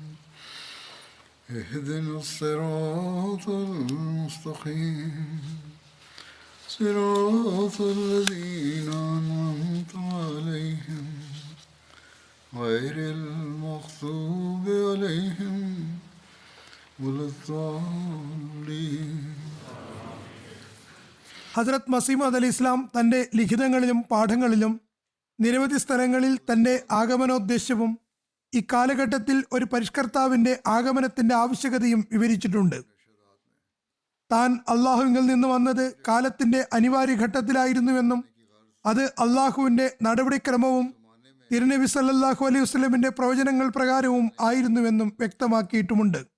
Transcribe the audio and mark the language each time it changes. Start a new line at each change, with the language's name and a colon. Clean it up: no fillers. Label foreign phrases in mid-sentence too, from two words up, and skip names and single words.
Arabic: اهدنا الصراط المستقيم صراط الذين أنعمت عليهم غير المغضوب عليهم ولا الضالين.
Malayalam: ഹസ്രത്ത് മസീമദ് അലി ഇസ്ലാം തൻ്റെ ലിഖിതങ്ങളിലും പാഠങ്ങളിലും നിരവധി സ്ഥലങ്ങളിൽ തൻ്റെ ആഗമനോദ്ദേശ്യവും ഇക്കാലഘട്ടത്തിൽ ഒരു പരിഷ്കർത്താവിൻ്റെ ആഗമനത്തിൻ്റെ ആവശ്യകതയും വിവരിച്ചിട്ടുണ്ട്. താൻ അള്ളാഹുവിൽ നിന്ന് വന്നത് കാലത്തിൻ്റെ അനിവാര്യ ഘട്ടത്തിലായിരുന്നുവെന്നും അത് അള്ളാഹുവിൻ്റെ നടപടിക്രമവും തിരുനബി
Arabic: صلى الله عليه وسلم
Malayalam: പ്രവചനങ്ങൾ പ്രകാരവും ആയിരുന്നുവെന്നും വ്യക്തമാക്കിയിട്ടുമുണ്ട്.